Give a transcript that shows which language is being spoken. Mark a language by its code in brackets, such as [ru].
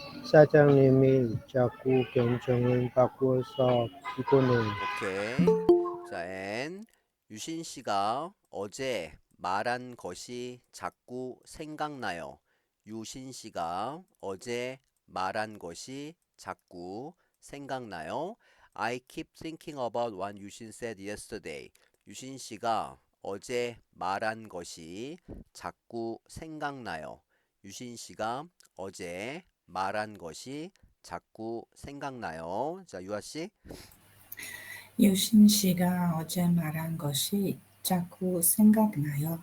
[ko] 사장님이 자꾸 결정을 바꿔서 피곤해요. 오케이. 자, N. 유신 씨가 어제 말한 것이 자꾸 생각나요. 유신 씨가 어제 말한 것이 자꾸 생각나요. [en] I keep thinking about what 유신 said yesterday. [ko] 유신 씨가 어제 말한 것이 자꾸 생각나요. 유신 씨가 어제 말한 것이 자꾸 생각나요. 자, 유아 씨. 유신 씨가 어제 말한 것이 자꾸 생각나요.